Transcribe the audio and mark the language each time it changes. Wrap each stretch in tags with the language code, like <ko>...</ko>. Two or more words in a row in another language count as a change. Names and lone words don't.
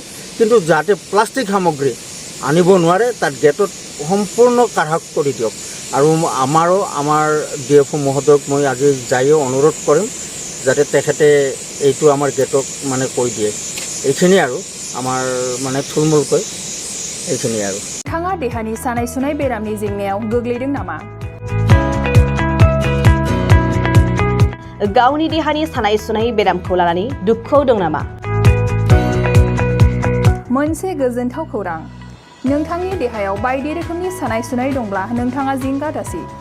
<as>কিন্তু যাতে প্লাষ্টিক সামগ্ৰী আনিব নোৱাৰে তাত গেটত সম্পূৰ্ণ কাঢ়া কৰি দিয়ক। আৰু আমাৰ DFO মহোদয়ক মই আজি যায়ো অনুৰোধ কৰিম যাতে তেখেতে এইটো আমাৰ গেটক মানে কৈ দিয়ে। এইখিনি আৰু আমাৰ মানে থুলমূলকৈ এইখিনি আৰু।</as> <brx>नोंथाङा देहानि सानाय सुनाय बेरामनि जेंनायाव गोग्लैदों नामा? गावनि देहानि सानाय सुनाय बेरामखौ लानानै दुखुआव दं नामा? मोनसे गोजोनथाव खौरां, नोंथांनि देहायाव बायदि रोखोमनि सानाय सुनाय दंब्ला नोंथाङा जिंगा दासि।</brx>